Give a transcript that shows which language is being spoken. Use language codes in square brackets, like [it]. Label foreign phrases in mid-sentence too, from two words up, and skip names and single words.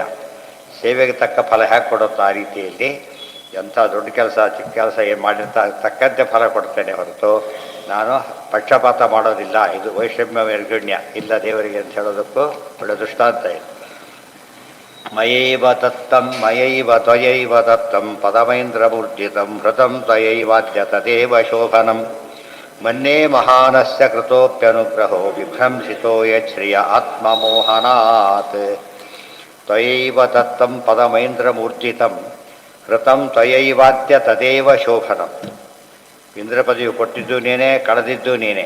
[kn] ಸೇವೆಗೆ ತಕ್ಕ ಫಲ ಹೇಗೆ ಕೊಡುತ್ತೋ ಆ ರೀತಿಯಲ್ಲಿ ಎಂಥ ದೊಡ್ಡ ಕೆಲಸ ಚಿಕ್ಕ ಕೆಲಸ ಏನು ಮಾಡಿರ್ತಾ ತಕ್ಕಂತೆ ಫಲ ಕೊಡ್ತೇನೆ ಹೊರತು ನಾನು ಪಕ್ಷಪಾತ ಮಾಡೋದಿಲ್ಲ. ಇದು ವೈಷಮ್ಯ ನಿರ್ಗುಣ್ಯ ಇಲ್ಲ ದೇವರಿಗೆ ಅಂತ ಹೇಳೋದಕ್ಕೂ ಒಳ್ಳೆ ದೃಷ್ಟಾಂತ ಇದೆ. [sa] ಮಯೈವ ದತ್ತಂ ಮಯೈವ ತ್ವಯೈವ ದತ್ತಂ ಪದಮೈಂದ್ರಮೂರ್ಜಿತಂ ಹೃತಂ ತ್ವಯೈವಾದ್ಯ ತದೇವ ಶೋಭನಂ ಮನ್ಯೇ ಮಹಾನಸ್ಯ ಕೃತೋಪ್ಯನುಗ್ರಹೋ ವಿಭ್ರಂಸಿತೋ ಯಚ್ಛ್ರಿಯ ಆತ್ಮಮೋಹನಾತ್. ತ್ವಯೈವ ದತ್ತಂ ಪದಮೈಂದ್ರಮೂರ್ಜಿತಂ ಹೃತಂ ತ್ವಯೈವಾದ್ಯ ತದೇವ ಶೋಭನಂ. [kn] ಇಂದ್ರ ಪದವಿ ಕೊಟ್ಟಿದ್ದು ನೀನೇ, ಕಳೆದಿದ್ದು ನೀನೇ.